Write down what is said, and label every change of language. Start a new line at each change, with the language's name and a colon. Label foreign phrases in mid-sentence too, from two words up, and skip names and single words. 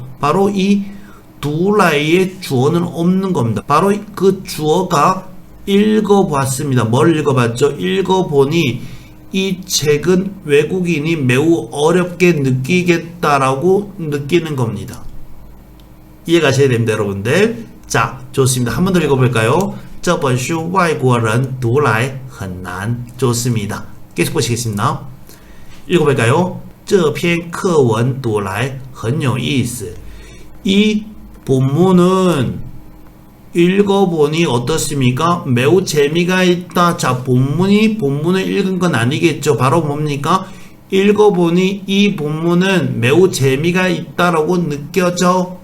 Korean: 바로 이 读来 의 주어는 없는 겁니다. 바로 그 주어가 읽어봤습니다. 뭘 읽어봤죠? 읽어보니 이 책은 외국인이 매우 어렵게 느끼겠다라고 느끼는 겁니다. 이해가셔야 됩니다, 여러분들. 자, 좋습니다. 한 번 더 읽어볼까요?
Chinese: 这本书外国人读来很难.
Korean: 좋습니다. 계속 보시겠습니다. 읽어볼까요?
Chinese: 这篇课文读来很有意思.
Korean: 이 본문은 읽어보니 어떻습니까? 매우 재미가 있다. 자, 본문을 읽은 건 아니겠죠. 바로 뭡니까? 읽어보니 이 본문은 매우 재미가 있다라고 느껴져.